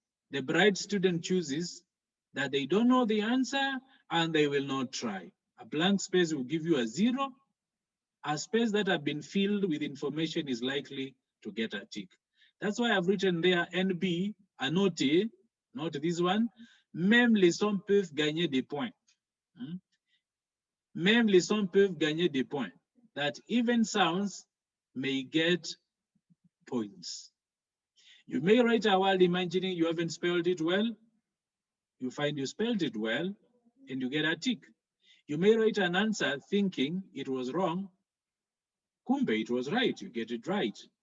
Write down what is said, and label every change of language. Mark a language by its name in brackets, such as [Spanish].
[English] The bright student chooses that they don't know the answer and they will not try. A blank space will give you a 0. A space that has been filled with information is likely to get a tick. That's why I've written there NB, a note, not this one. [French] Même les sons peuvent gagner des points. Même les sons peuvent gagner des points. [English] That even sounds may get points. You may write a word imagining you haven't spelled it well. You find you spelled it well and you get a tick. You may write an answer thinking it was wrong. Kumbe, it was right, you get it right.